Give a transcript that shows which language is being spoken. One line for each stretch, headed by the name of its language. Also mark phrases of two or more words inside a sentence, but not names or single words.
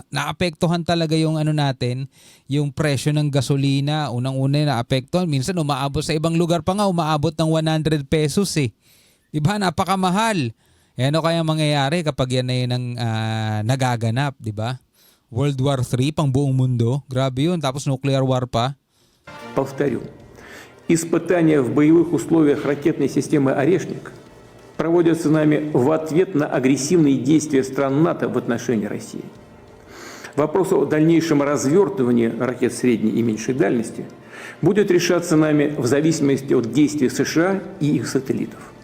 Filipino: Naapektuhan talaga yung ano natin, yung presyo ng gasolina. Unang-una naapektuhan. Minsan umaabot sa ibang lugar pa nga, umaabot ng 100 pesos eh. Di ba? Napakamahal. Ano kaya mangyayari kapag yan na yun ang nagaganap, di ba? World War III, pang buong mundo. Grabe yun. Tapos
English: nuclear war
Filipino: pa.
Russian: Повторю. Испытания в боевых условиях ракетной системы «Орешник» проводятся нами в ответ на агрессивные действия стран НАТО в отношении России. Вопрос о дальнейшем развертывании ракет средней и меньшей дальности будет решаться нами в зависимости от действий США и их сателлитов.